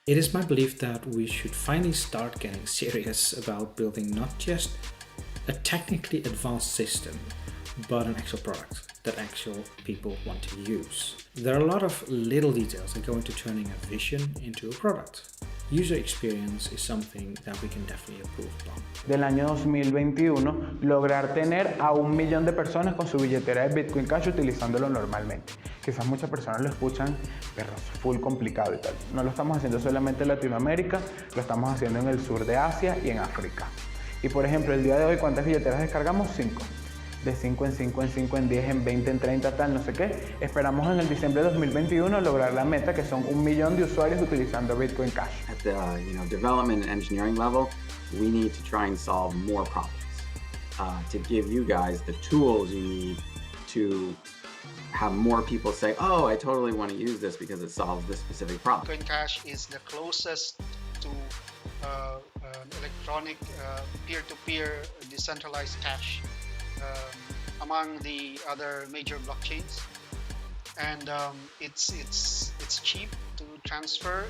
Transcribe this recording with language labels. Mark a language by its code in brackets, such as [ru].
[en] It is my belief that we should finally start getting serious about building not just a technically advanced system, but an actual product that actual people want to use. There are a lot of little details that go into turning a vision into a product. User experience is something that we can definitely improve upon. [es] Del año 2021, lograr tener a 1 millón de personas con su billetera de Bitcoin Cash utilizándolo normalmente. Quizás muchas personas lo escuchan, pero es full complicado y tal. No lo estamos haciendo solamente en Latinoamérica, lo estamos haciendo en el sur de Asia y en África. Y por ejemplo, el día de hoy, ¿cuántas billeteras descargamos? 5. De 5 en 5 en 5 en 10 en 20 en 30 tal, no sé qué. Esperamos en el diciembre de 2021 lograr la meta que son 1 millón de usuarios utilizando Bitcoin Cash. [en] At the development and engineering level, we need to try and solve more problems to give you guys the tools you need to have more people say, oh, I totally want to use this because it solves this specific problem. Bitcoin Cash is the closest to electronic peer-to-peer decentralized cash among the other major blockchains, and it's cheap to transfer.